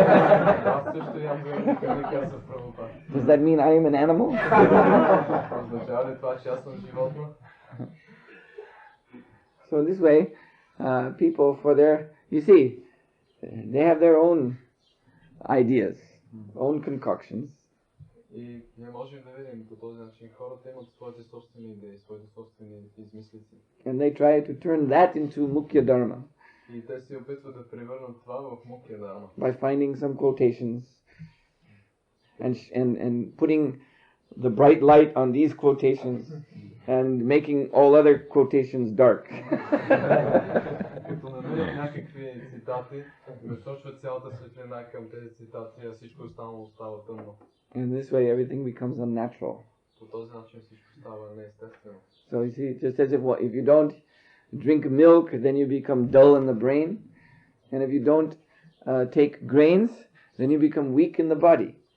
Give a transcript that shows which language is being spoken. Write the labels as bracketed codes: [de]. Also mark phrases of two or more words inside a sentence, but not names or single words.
[en] Does that mean I am an animal? So in this way, people they have their own ideas, own concoctions. [bg] И ние можем да видим по този начин хората имат своите собствени идеи, своите собствени измислици. [en] And they try to turn that into [sa] मुख्य धर्म. [bg] И те се опитват да превърнат това в [sa] मुख्य धर्म. [en] By finding some quotations and putting the bright light on these quotations and making all other quotations dark. [bg] Като намерят някакви цитати, насочват цялата светлина към тези цитати, а всичко останало става тъмно. [en] In this way, everything becomes unnatural. So you see, just as if you don't drink milk, then you become dull in the brain, and if you don't take grains, then you become weak in the body.